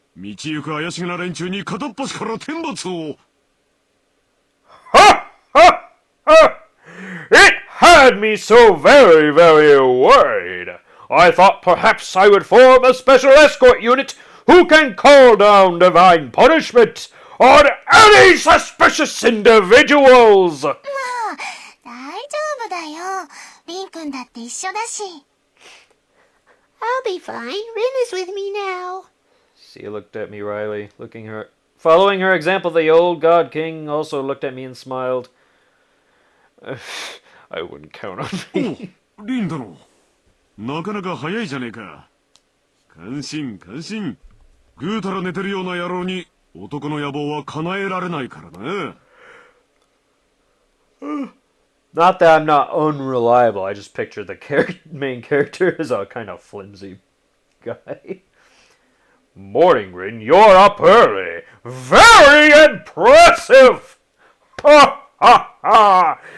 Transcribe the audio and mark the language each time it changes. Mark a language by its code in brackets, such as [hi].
[ja] 道行く怪しげな連中に片っ端から天罰を。 Ha! Ha! Ha! [en] It had me so very, very worried. I thought perhaps I would form a special escort unit who can call down divine punishment on any suspicious individuals. [ja] まあ、大丈夫だよ。リンくんだって一緒だし。 [en] I'll be fine. Rin is with me now. She looked at me wryly, following her example. The old God King also looked at me and smiled. I wouldn't count on [ja] お [en] me. [ja] う、リン殿。なかなか早いじゃねえか。感心感心。ぐうたら寝てるような野郎に男の野望は叶えられないからな。 [en] Not that I'm not unreliable. I just picture the main character as a kind of flimsy guy. Morning, Rin. You're up early. Very impressive. Ha ha ha!